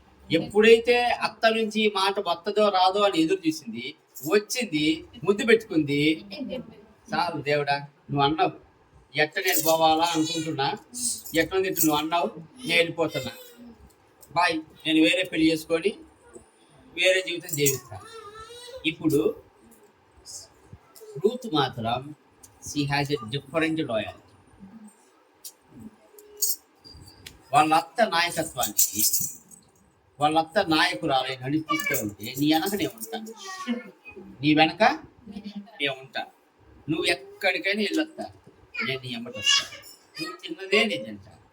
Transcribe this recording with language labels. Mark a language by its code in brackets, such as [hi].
[te] ఎప్పుడైతే అత్త నుంచి మాట వస్తుందో రాదో అని ఎదురు చూసింది, వచ్చింది, ముద్దు పెట్టుకుంది. చాలు దేవుడా, నువ్వు అన్నావు, ఎట్ట నేను పోవాలా అనుకుంటున్నా, ఎట్లా నువ్వు అన్నావు, నేను వెళ్ళిపోతున్నా, బాయ్, నేను వేరే పెళ్లి చేసుకొని వేరే జీవితం జీవిస్తాను. ఇప్పుడు రూత్ మాత్రం [en] she has a different loyalty. [te] వాళ్ళ అత్త నాయకత్వానికి, వాళ్ళ అత్త నాయకురాలై నడిపిస్తూ ఉంటే నీ వెనక నేను ఉంటాను, నీ వెనక నేను ఉంటాను. నువ్వు ఎక్కడికైనా వెళ్ళొస్తా, నేను నీ ఎమ్మటి వస్తాను. నువ్వు తిన్నదే నేను తింటా.